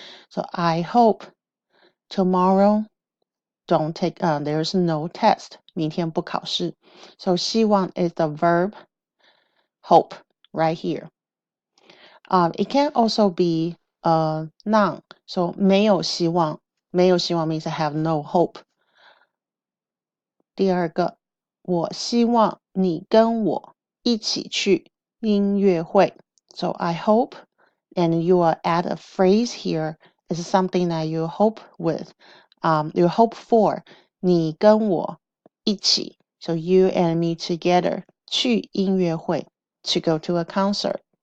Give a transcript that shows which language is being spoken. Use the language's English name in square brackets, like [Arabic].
[English] So I hope tomorrow don't take, there's no test. [Chinese] 明天不考试。 [English] So 希望 is the verb hope right here. It can also be none. So [Chinese] 没有希望，没有希望 [English] means I have no hope. [Chinese] 第二个，我希望你跟我一起去音乐会。 [English] So I hope, and you will add a phrase here is something that you hope with, you hope for. [Chinese] 你跟我一起 [English] so you and me together [Chinese] 去音乐会 [English] to go to a concert.